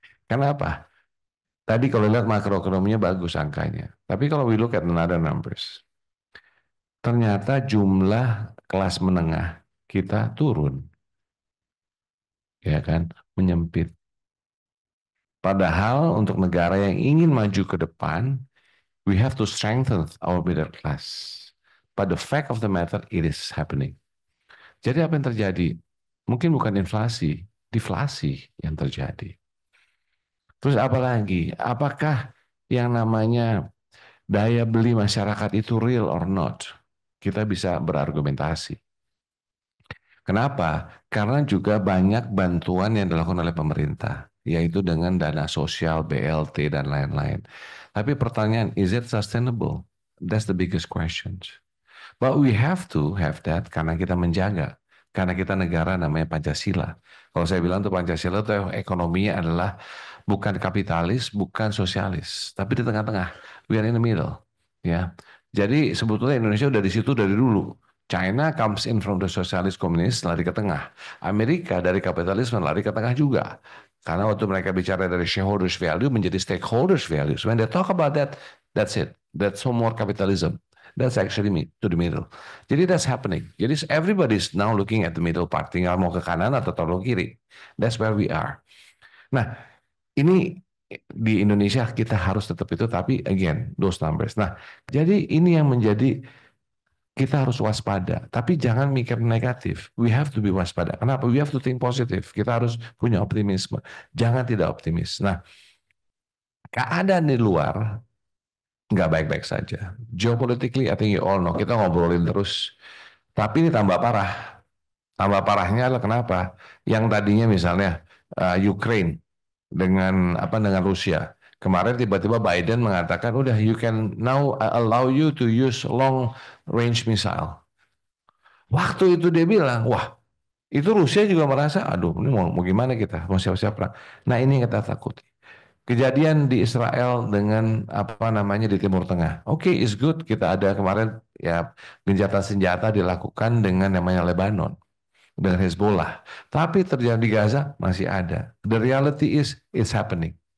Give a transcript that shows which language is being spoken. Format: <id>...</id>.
<id>Karena apa? Tadi kalau lihat makroekonominya bagus angkanya, tapi kalau</id> <en>we look at another numbers,</en> <id>ternyata jumlah kelas menengah kita turun, ya kan, menyempit. Padahal untuk negara yang ingin maju ke depan,</id> <en>we have to strengthen our middle class. But the fact of the matter, it is happening.</en> <id>Jadi apa yang terjadi? Mungkin bukan inflasi, deflasi yang terjadi. Terus apa lagi? Apakah yang namanya daya beli masyarakat itu</id> <en>real or not?</en> <id>Kita bisa berargumentasi. Kenapa? Karena juga banyak bantuan yang dilakukan oleh pemerintah, yaitu dengan dana sosial, BLT, dan lain-lain. Tapi pertanyaan,</id> <en>is it sustainable? That's the biggest question. But we have to have that</en> <id>karena kita menjaga. Karena kita negara namanya Pancasila. Kalau saya bilang tuh Pancasila itu ekonominya adalah bukan kapitalis, bukan sosialis, tapi di tengah-tengah.</id> <en>We are in the middle.</en> <id>Ya. Jadi sebetulnya Indonesia udah di situ dari dulu.</id> <en>China comes in from the socialist</en> <id>komunis, lari ke tengah. Amerika dari kapitalisme lari ke tengah juga. Karena waktu mereka bicara dari shareholders value menjadi stakeholders values.</id> <en>When they talk about that, that's it. That's no more capitalism. That's actually to the middle. Jadi that's happening. Jadi everybody's now looking at the middle part.</en> <id>Tinggal mau ke kanan atau tolong kiri.</id> <en>That's where we are.</en> <id>Nah, ini di Indonesia kita harus tetap itu.</id> <en>Tapi again, those numbers.</en> <id>Nah, jadi ini yang menjadi kita harus waspada, tapi jangan mikir negatif.</id> <en>We have to be waspada.</en> <id>Kenapa?</id> <en>We have to think positive.</en> <id>Kita harus punya optimisme. Jangan tidak optimis. Nah, keadaan di luar nggak baik-baik saja.</id> <en>Geopolitically, I think you all know.</en> <id>Kita ngobrolin terus. Tapi ini tambah parah. Tambah parahnya adalah kenapa? Yang tadinya misalnya Ukraine dengan Rusia. Kemarin tiba-tiba Biden mengatakan, udah</id> <en>you can now allow you to use long range missile.</en> <id>Waktu itu dia bilang, wah itu Rusia juga merasa, aduh ini mau gimana kita, mau siap-siap perang. Nah ini yang kita takuti. Kejadian di Israel dengan di Timur Tengah. Oke,</id> <en>is good.</en> <id>Kita ada kemarin ya gencatan senjata dilakukan dengan namanya Lebanon. Dengan Hezbollah. Tapi terjadi di Gaza masih ada.</id> <en>The reality is, it's happening.</en>